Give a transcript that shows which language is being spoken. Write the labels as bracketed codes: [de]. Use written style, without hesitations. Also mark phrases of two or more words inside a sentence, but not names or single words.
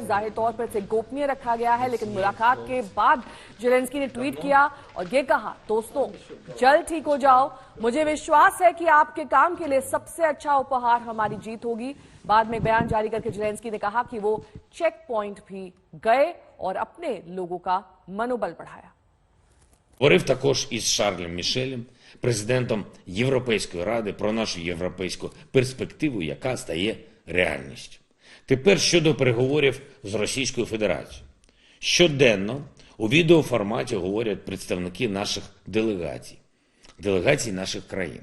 [hi] जाहिर तौर पर इसे गोपनीय रखा गया है, लेकिन मुलाकात के बाद जेलेंस्की ने ट्वीट किया और ये कहा, दोस्तों जल्द ठीक हो जाओ, मुझे विश्वास है कि आपके काम के लिए सबसे अच्छा उपहार हमारी जीत होगी। बाद में बयान जारी करके जेलेंस्की ने कहा कि वो [en] check point [hi] भी गए और अपने लोगों का मनोबल बढ़ाया। [uk] Говорив також із Шарлем Мішелем, президентом Європейської ради, про нашу європейську перспективу, яка стає реальністю. Тепер щодо переговорів з Російською Федерацією. Щоденно у відеоформаті говорять представники наших делегацій наших країн.